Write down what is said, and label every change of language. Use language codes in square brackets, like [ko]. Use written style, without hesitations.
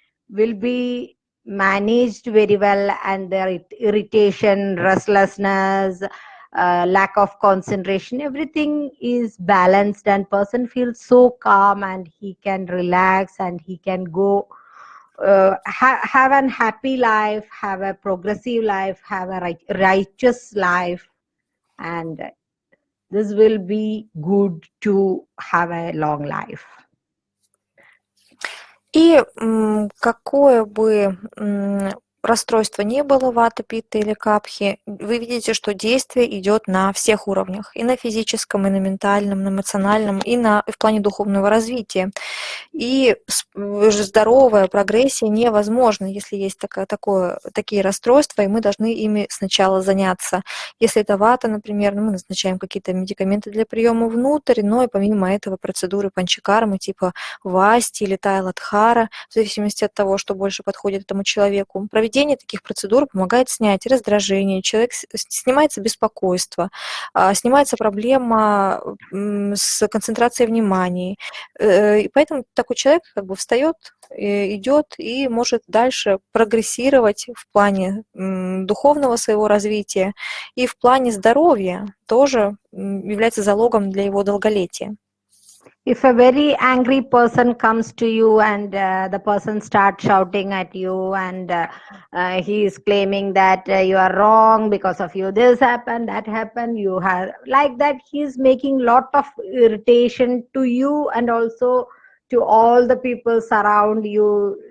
[en] will be managed very well, and their irritation, restlessness, lack of concentration, everything is balanced, and person feels so calm and he can relax and he can go have an happy life, have a progressive life, have a righteous life, and this will be good to have a long life. [ru] И какое бы расстройство не было, вата, питта или капхи, вы видите, что действие идет на всех уровнях, и на физическом, и на ментальном, на эмоциональном, и в плане духовного развития. И здоровая прогрессия невозможна, если есть такие расстройства, и мы должны ими сначала заняться. Если это вата, например, мы назначаем какие-то медикаменты для приема внутрь, но и помимо этого процедуры панчакармы типа васти или тайладхара, в зависимости от того, что больше подходит этому человеку. Проведение таких процедур помогает снять раздражение, человек снимается беспокойство, снимается проблема с концентрацией внимания. И поэтому такой человек как бы встает, идет и может дальше прогрессировать в плане духовного своего развития и в плане здоровья тоже является залогом для его долголетия. [en] If a very angry person comes to you and the person starts shouting at you and he is claiming that you are wrong because of you, this happened, that happened, you have like that, he is making lot of irritation to you and also to all the people surround you.